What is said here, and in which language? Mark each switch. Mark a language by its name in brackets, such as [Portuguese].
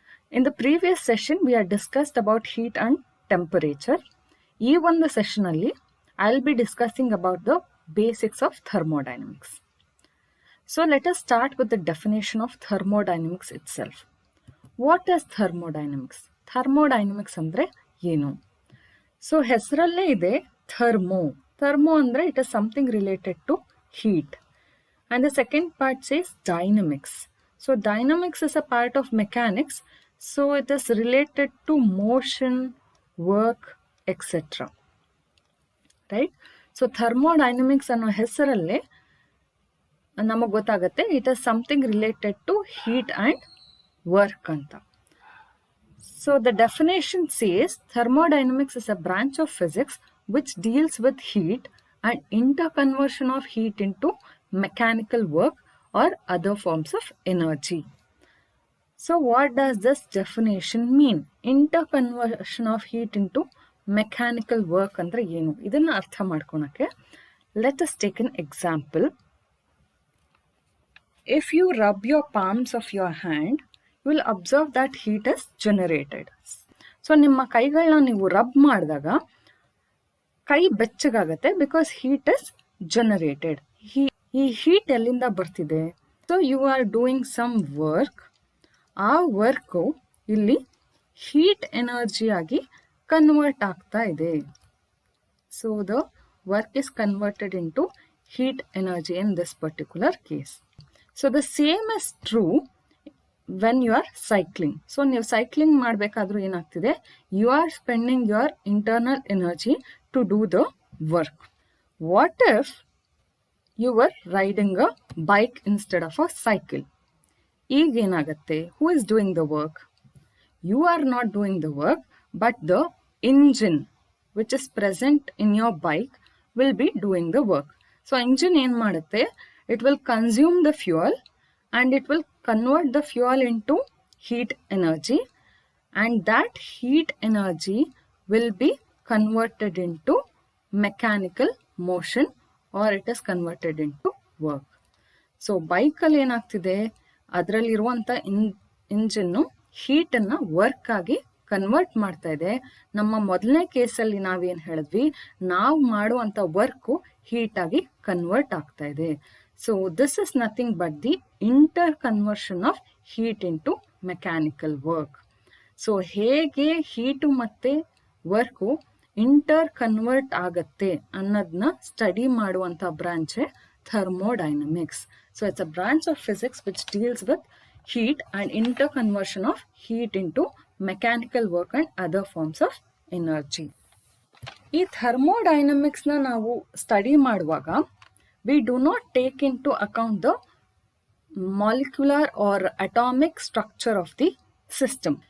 [English] In the previous session, we had discussed about heat and temperature. [Kannada] ಈ ಒಂದು [English] session [Kannada] ಅಲ್ಲಿ [English] I'll be discussing about the basics of thermodynamics. So let us start with the definition of thermodynamics itself. What is thermodynamics? [Kannada] Thermodynamics ಅಂದ್ರೆ ಏನು? So ಹೆಸರಲ್ಲೇ ಇದೆ thermo. [English] Thermo [Kannada] ಅಂದ್ರೆ [English] it is something related to heat. And the second part says dynamics. So dynamics is a part of mechanics. So it is related to motion, work, etc. Right? So thermodynamics [Kannada] ಅನ್ನೋ ಹೆಸರಲ್ಲೇ ನಮಗೆ ಗೊತ್ತಾಗುತ್ತೆ [English] it is something related to heat and work [Kannada] ಅಂತ. [English] So the definition says thermodynamics is a branch of physics which deals with heat and interconversion of heat into mechanical work or other forms of energy. So what does this definition mean? Interconversion of heat into mechanical work [Kannada] ಅಂದ್ರೆ ಏನು? ಇದನ್ನ ಅರ್ಥ ಮಾಡ್ಕೊಳಕ್ಕೆ [English] let us take an example. If you rub your palms of your hand, you will observe that heat is generated. [Kannada] So ನಿಮ್ಮ ಕೈಗಳನ್ನ ನೀವು rub ಮಾಡಿದಾಗ ಕೈ ಬೆಚ್ಚಗಾಗತ್ತೆ [English] Because heat is generated. [Kannada] ಈ ಹೀಟ್ ಎಲ್ಲಿಂದ ಬರ್ತಿದೆ? [English] So you are doing some work. [Kannada] ಆ work ಇಲ್ಲಿ ಹೀಟ್ ಎನರ್ಜಿ ಆಗಿ ಕನ್ವರ್ಟ್ ಆಗ್ತಾ ಇದೆ. [English] So the work is converted in to heat energy in this particular case. So the same is true when you are cycling. [Kannada] So ನೀವು cycling ಮಾಡಬೇಕಾದ್ರೂ ಏನಾಗ್ತಿದೆ? [English] You are spending your internal energy to do the work. What if you were riding a bike instead of a cycle? [Kannada] ಈಗ ಏನಾಗುತ್ತೆ? [English] Who is doing the work? You are not doing the work, but the engine which is present in your bike will be doing the work. [Kannada] So engine ಏನ್ ಮಾಡುತ್ತೆ? [English] It will consume the fuel and it will convert the fuel into heat energy, and that heat energy will be converted into mechanical motion or it is converted into work. [Kannada] So ಬೈಕಲ್ಲಿ ಏನಾಗ್ತಿದೆ? ಅದರಲ್ಲಿರುವಂಥ engine ಹೀಟನ್ನು work ಆಗಿ convert ಮಾಡ್ತಾ ಇದೆ. ನಮ್ಮ ಮೊದಲನೇ ಕೇಸಲ್ಲಿ ನಾವೇನು ಹೇಳಿದ್ವಿ? ನಾವು ಮಾಡುವಂಥ ವರ್ಕು ಹೀಟಾಗಿ ಕನ್ವರ್ಟ್ ಆಗ್ತಾ ಇದೆ. [English] So this is nothing but the interconversion of heat into mechanical work. [Kannada] So ಹೇಗೆ ಹೀಟು ಮತ್ತು ವರ್ಕು ಇಂಟರ್ ಕನ್ವರ್ಟ್ ಆಗತ್ತೆ ಅನ್ನೋದನ್ನ ಸ್ಟಡಿ ಮಾಡುವಂಥ ಬ್ರಾಂಚೇ thermodynamics. [English] So it's a branch of physics which deals with heat and interconversion of heat into mechanical work and other forms of energy. [Kannada] ಈ ಥರ್ಮೋಡೈನಮಿಕ್ಸ್ನ ನಾವು study ಮಾಡುವಾಗ [English] we do not take into account the molecular or atomic structure of the system.